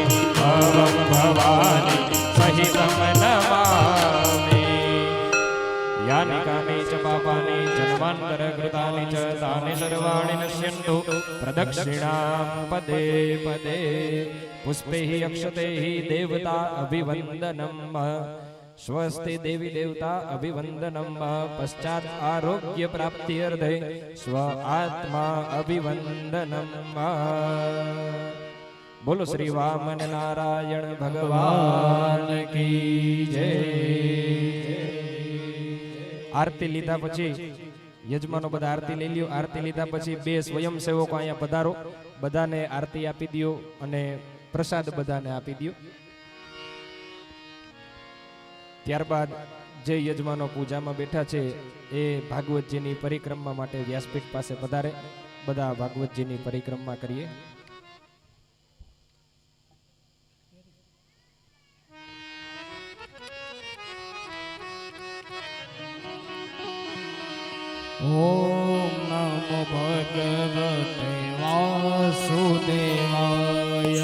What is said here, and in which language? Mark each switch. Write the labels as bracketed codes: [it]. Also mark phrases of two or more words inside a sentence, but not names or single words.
[sa] भवं भवानी सहितं नमामि यानि कानि च पापानि जन्मान्तरकृतानि च तानि सर्वाणि नश्यन्तु प्रदक्षिणां पदे पदे पुष्पैः अक्षतैः देवता अभिवन्दनम् स्वस्ति देवी देवता अभिवन्दनम् पश्चात् आरोग्य प्राप्त्यर्थे स्व आत्मा अभिवन्दनम् [hi] बोलो श्री वामन नारायण भगवान की जय [gu] આરતી લીધા પછી યજમાનો બધા આરતી લઈ લ્યો આરતી લીધા પછી બે સ્વયંસેવકો અહીંયા પધારો બધાને આરતી આપી દિયો અને પ્રસાદ બધાને આપી દિયો अने प्रसाद बधाने आपी दियो ત્યારબાદ જે યજમાનો પૂજામાં બેઠા છે એ ભાગવતજીની પરિક્રમા માટે વ્યાસપીઠ પાસે પધારે બધા ભાગવતજીની પરિક્રમા કરીએ [sa] ओम नमो भगवते वासुदेवाय